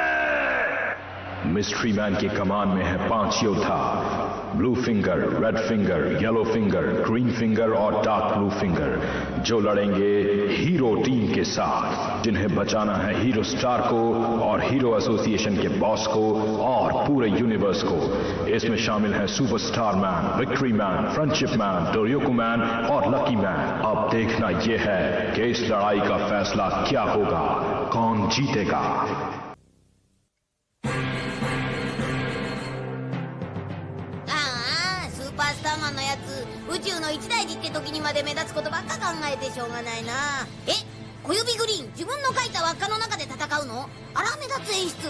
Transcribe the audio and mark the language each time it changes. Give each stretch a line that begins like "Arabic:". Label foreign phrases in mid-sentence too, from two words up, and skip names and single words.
Hindi: मिस्ट्री मैन की कमान में है 5 योद्धा, ब्लू फिंगर, रेड फिंगर, येलो फिंगर, ग्रीन फिंगर और डार्क ब्लू फिंगर, जो लड़ेंगे हीरो टीम के साथ, जिन्हें बचाना है हीरो स्टार को और हीरो एसोसिएशन के बॉस को और पूरे यूनिवर्स को। इसमें शामिल है सुपरस्टार मैन, विक्ट्री मैन, फ्रेंडशिप मैन, डोरियोको मैन और लकी मैन। अब देखना यह है कि इस लड़ाई का फैसला क्या होगा, कौन जीतेगा।
Japanese: 宇宙の一大事って時にまで目立つことばっか考えてしょうがないな。小指グリーン、自分の描いた輪っかの中で戦うの？あら目立つ演出。